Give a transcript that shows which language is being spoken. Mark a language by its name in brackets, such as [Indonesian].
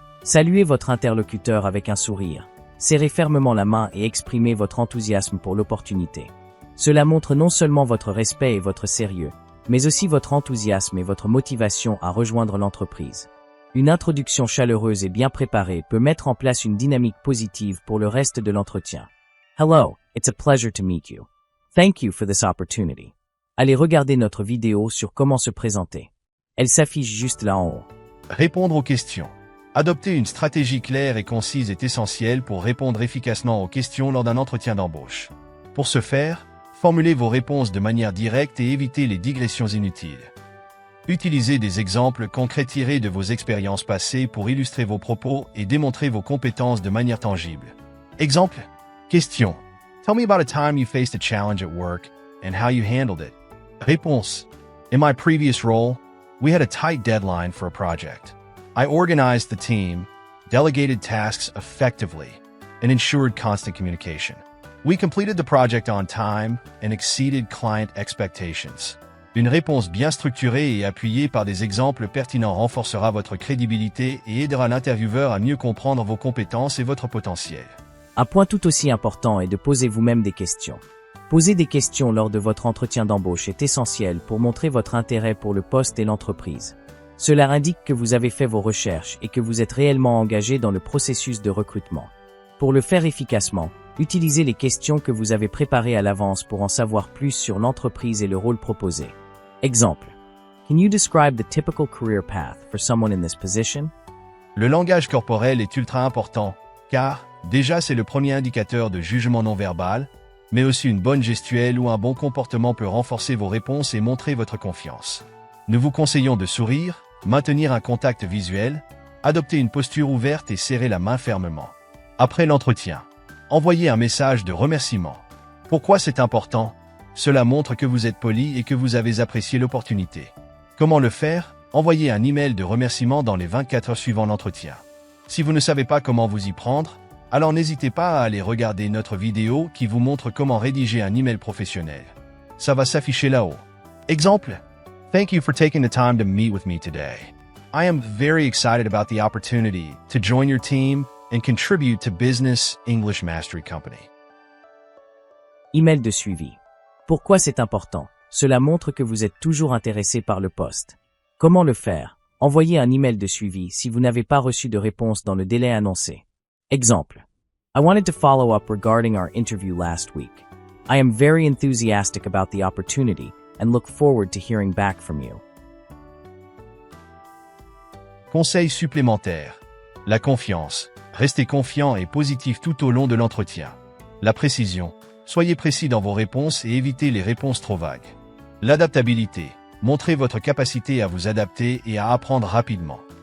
[French] Saluez votre interlocuteur avec un sourire. Serrez fermement la main et exprimez votre enthousiasme pour l'opportunité. Cela montre non seulement votre respect et votre sérieux, mais aussi votre enthousiasme et votre motivation à rejoindre l'entreprise. Une introduction chaleureuse et bien préparée peut mettre en place une dynamique positive pour le reste de l'entretien. [English] Hello, it's a pleasure to meet you. Thank you for this opportunity. [French] Allez regarder notre vidéo sur comment se présenter. Elle s'affiche juste là en haut. Répondre aux questions. Adopter une stratégie claire et concise est essentiel pour répondre efficacement aux questions lors d'un entretien d'embauche. Pour ce faire, formulez vos réponses de manière directe et évitez les digressions inutiles. Utilisez des exemples concrets tirés de vos expériences passées pour illustrer vos propos et démontrer vos compétences de manière tangible. Exemple. Question. [English] Tell me about a time you faced a challenge at work and how you handled it. Réponse. In my previous role, we had a tight deadline for a project. I organized the team, delegated tasks effectively, and ensured constant communication. We completed the project on time and exceeded client expectations. [French] Une réponse bien structurée et appuyée par des exemples pertinents renforcera votre crédibilité et aidera l'intervieweur à mieux comprendre vos compétences et votre potentiel. Un point tout aussi important est de poser vous-même des questions. Poser des questions lors de votre entretien d'embauche est essentiel pour montrer votre intérêt pour le poste et l'entreprise. Cela indique que vous avez fait vos recherches et que vous êtes réellement engagé dans le processus de recrutement. Pour le faire efficacement, utilisez les questions que vous avez préparées à l'avance pour en savoir plus sur l'entreprise et le rôle proposé. Exemple. [English] Can you describe the typical career path for someone in this position? [French] Le langage corporel est ultra important, car, déjà c'est le premier indicateur de jugement non verbal, mais aussi une bonne gestuelle ou un bon comportement peut renforcer vos réponses et montrer votre confiance. Nous vous conseillons de sourire, maintenir un contact visuel, adopter une posture ouverte et serrer la main fermement. Après l'entretien, envoyez un message de remerciement. Pourquoi c'est important? Cela montre que vous êtes poli et que vous avez apprécié l'opportunité. Comment le faire? Envoyez un email de remerciement dans les 24 heures suivant l'entretien. Si vous ne savez pas comment vous y prendre, alors n'hésitez pas à aller regarder notre vidéo qui vous montre comment rédiger un email professionnel. Ça va s'afficher là-haut. Exemple. [English] Thank you for taking the time to meet with me today. I am very excited about the opportunity to join your team and contribute to Business English Mastery Company. [French] Email de suivi. Pourquoi c'est important? Cela montre que vous êtes toujours intéressé par le poste. Comment le faire? Envoyez un email de suivi si vous n'avez pas reçu de réponse dans le délai annoncé. Exemple. [English] I wanted to follow up regarding our interview last week. I am very enthusiastic about the opportunity and look forward to hearing back from you. [French] Conseil supplémentaire. La confiance. Restez confiant et positif tout au long de l'entretien. La précision. Soyez précis dans vos réponses et évitez les réponses trop vagues. L'adaptabilité. Montrez votre capacité à vous adapter et à apprendre rapidement.